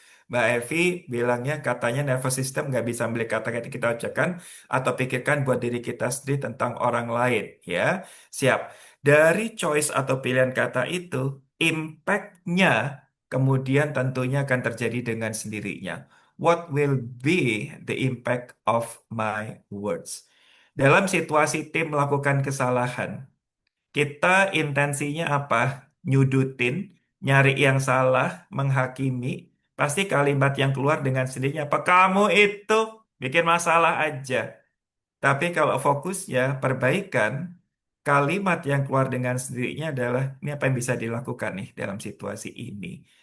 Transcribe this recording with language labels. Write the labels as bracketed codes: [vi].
[id] Mbak Evi bilangnya katanya nervous system nggak bisa melihat kata-kata kita ucapkan atau pikirkan buat diri kita sendiri tentang orang lain. Ya, siap. Dari choice atau pilihan kata itu, impact-nya kemudian tentunya akan terjadi dengan sendirinya. [en] What will be the impact of my words? [id] Dalam situasi tim melakukan kesalahan, kita intensinya apa? Nyudutin, nyari yang salah, menghakimi. Pasti kalimat yang keluar dengan sendirinya apa? Kamu itu bikin masalah aja. Tapi kalau fokusnya perbaikan, kalimat yang keluar dengan sendirinya adalah ini apa yang bisa dilakukan nih dalam situasi ini.